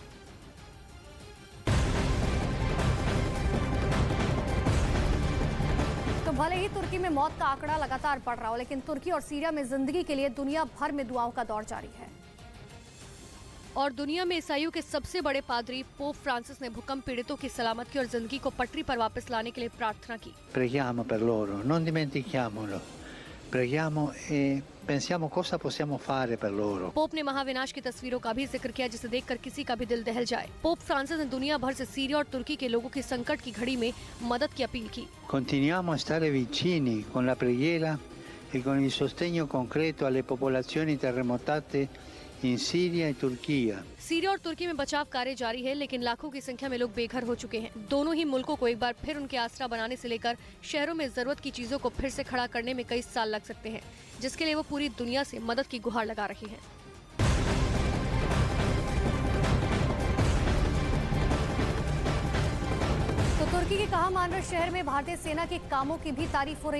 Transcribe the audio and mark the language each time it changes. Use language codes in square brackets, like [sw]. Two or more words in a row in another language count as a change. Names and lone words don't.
[hi] तो भले ही तुर्की में मौत का आंकड़ा लगातार बढ़ रहा हो, लेकिन तुर्की और सीरिया में जिंदगी के लिए दुनिया भर में दुआओं का दौर जारी है। और दुनिया में ईसाइयों के सबसे बड़े पादरी पोप फ्रांसिस ने भूकंप पीड़ितों की सलामती और जिंदगी को पटरी पर वापस लाने के लिए प्रार्थना की। [it] Preghiamo per loro, non dimentichiamolo. Preghiamo e pensiamo cosa possiamo fare per loro. [hi] पोप ने महाविनाश की तस्वीरों का भी जिक्र किया जिसे देखकर किसी का भी दिल दहल जाए। पोप फ्रांसिस ने दुनिया भर से सीरिया और तुर्की के लोगों की संकट की घड़ी में मदद की अपील की। [it] Continuiamo a stare vicini con la preghiera e con il sostegno concreto alle popolazioni terremotate in Siria e Turchia. [hi] सीरिया और तुर्की में बचाव कार्य जारी है, लेकिन लाखों की संख्या में लोग बेघर हो चुके हैं। दोनों ही मुल्कों को एक बार फिर उनके आसरा बनाने से लेकर शहरों में जरूरत की चीजों को फिर से खड़ा करने में कई साल लग सकते हैं, जिसके लिए वो पूरी दुनिया से मदद की गुहार लगा रही हैं। तो तुर्की के कहामानर शहर में भारतीय सेना के कामों की भी तारीफ हो रही है।